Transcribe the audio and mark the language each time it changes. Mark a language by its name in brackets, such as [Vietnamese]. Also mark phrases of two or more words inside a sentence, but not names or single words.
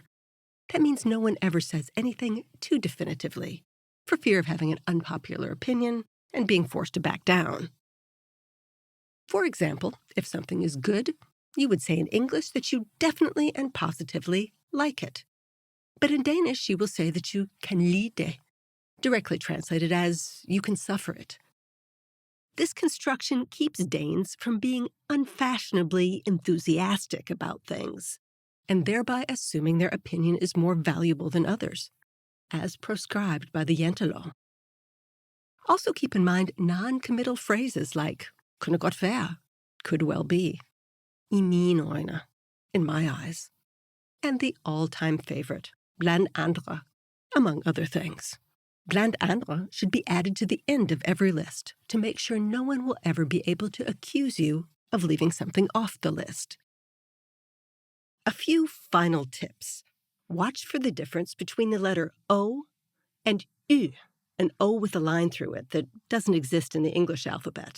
[English] That means no one ever says anything too definitively, for fear of having an unpopular opinion and being forced to back down. For example, if something is good, you would say in English that you definitely and positively like it. But in Danish, you will say that you [Danish] kan lide det, [English] directly translated as you can suffer it. This construction keeps Danes from being unfashionably enthusiastic about things, and thereby assuming their opinion is more valuable than others, as proscribed by the Jantelov. Also keep in mind non-committal phrases like [Danish] kunne godt være, [English] could well be, [Danish] I mine øjne, [English] in my eyes, and the all-time favorite, [Danish] blandt andre, [English] among other things. [Danish] Blandt andre [English] should be added to the end of every list to make sure no one will ever be able to accuse you of leaving something off the list. A few final tips. Watch for the difference between the letter O and U, an O with a line through it that doesn't exist in the English alphabet.